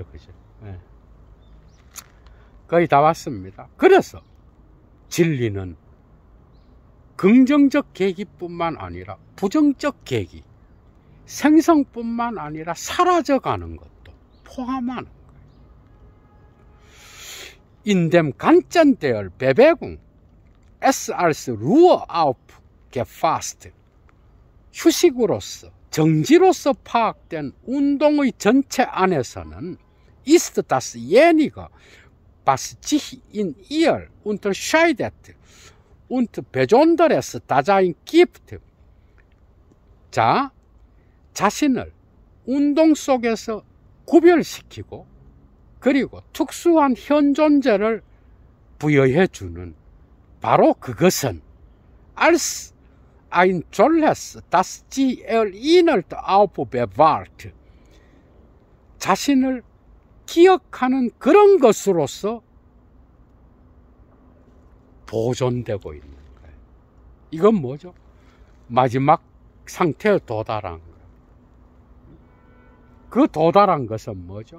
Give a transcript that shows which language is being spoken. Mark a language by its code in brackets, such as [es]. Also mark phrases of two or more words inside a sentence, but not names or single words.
[ko] 그죠? 네. 거의 다 왔습니다. 그래서 진리는 긍정적 계기뿐만 아니라 부정적 계기, 생성뿐만 아니라 사라져가는 것도 포함하는 거예요. [de] in dem ganzen der Bewegung es als Ruhe aufgefasst. [ko] 휴식으로서, 정지로서 파악된 운동의 전체 안에서는 [de] ist dasjenige, was sich in ihr unterscheidet und besonderes Dasein gibt. [ko] 자, 자신을 운동 속에서 구별시키고 그리고 특수한 현존재를 부여해 주는 바로 그것은 [de] als ein Tolles, das sie erinnert aufbewahrt. [ko] 자신을 기억하는 그런 것으로서 보존되고 있는 거예요. 이건 뭐죠? 마지막 상태에 도달한 거예요. 그 도달한 것은 뭐죠?